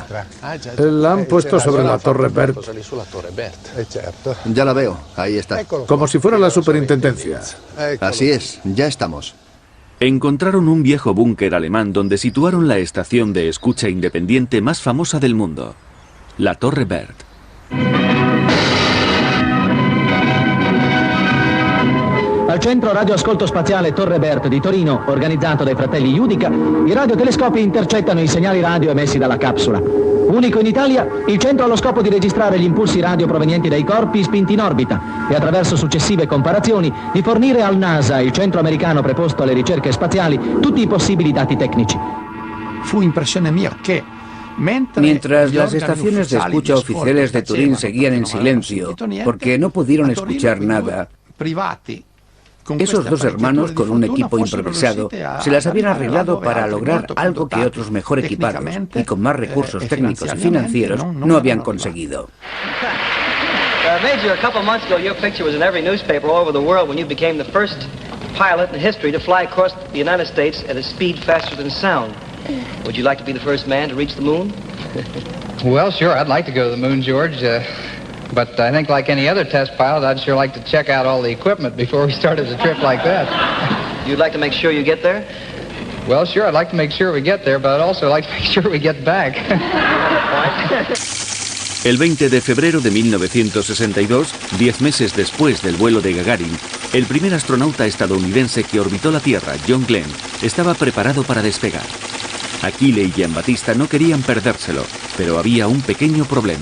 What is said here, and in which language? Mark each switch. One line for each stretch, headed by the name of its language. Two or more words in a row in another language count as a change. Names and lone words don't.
Spanish: La han puesto sobre la Torre Bert. Ya la veo, ahí está. Como si fuera la superintendencia. Así es, ya estamos. Encontraron un viejo búnker alemán donde situaron la estación de escucha independiente más famosa del mundo, la Torre Bert.
Italian: Al centro radioascolto spaziale Torre Bert di Torino, organizzato dai fratelli Judica, i radiotelescopi intercettano i segnali radio emessi dalla capsula. Unico in Italia, il centro ha lo scopo di registrare gli impulsi radio provenienti dai corpi spinti in orbita e attraverso successive comparazioni di fornire al NASA, il centro americano preposto alle ricerche spaziali, tutti i possibili dati tecnici. Fu impressione mia che
Spanish: mientras las estaciones de escucha oficiales de Turín seguían en silencio, porque no pudieron escuchar nada, esos dos hermanos, con un equipo improvisado, se las habían arreglado para lograr algo que otros mejor equipados y con más recursos técnicos y financieros no habían conseguido.
English: Major, a couple months ago, your picture was in every newspaper all over the world when you became the first pilot in history to fly across the United States at a speed faster than sound. Would you like to be the first man to reach the moon? Well, sure, I'd like to go to the moon, George. But I think like any other test pilot, I'd sure like to check out all the equipment before we started a trip like that. You'd like to make sure you get there? Well, sure, I'd like to make sure we get there, but I'd also like to make sure we get back.
Spanish: El 20 de febrero de 1962, 10 meses después del vuelo de Gagarin, el primer astronauta estadounidense que orbitó la Tierra, John Glenn, estaba preparado para despegar. Achille y Giambattista no querían perdérselo, pero había un pequeño problema.